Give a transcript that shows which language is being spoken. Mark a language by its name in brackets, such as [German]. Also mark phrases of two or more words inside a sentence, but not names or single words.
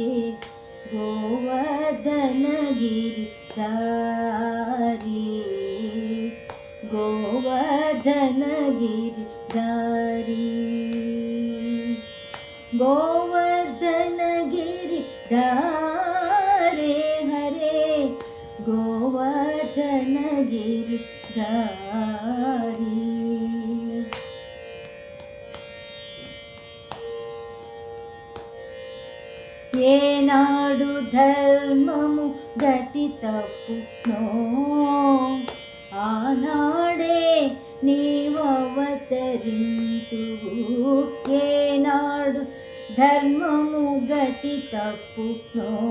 [Hindi] गोवर्धन गिरिधारी, गोवर्धन गिरिधारी, गोवर्धन गिरिधारे हरे, गोवर्धन गिरिधारी. [Telugu] ఏనాడు ధర్మము గతి తప్పునో, ఆనాడే నీవవతరింతువు, ఏనాడు ధర్మము గతి తప్పునో,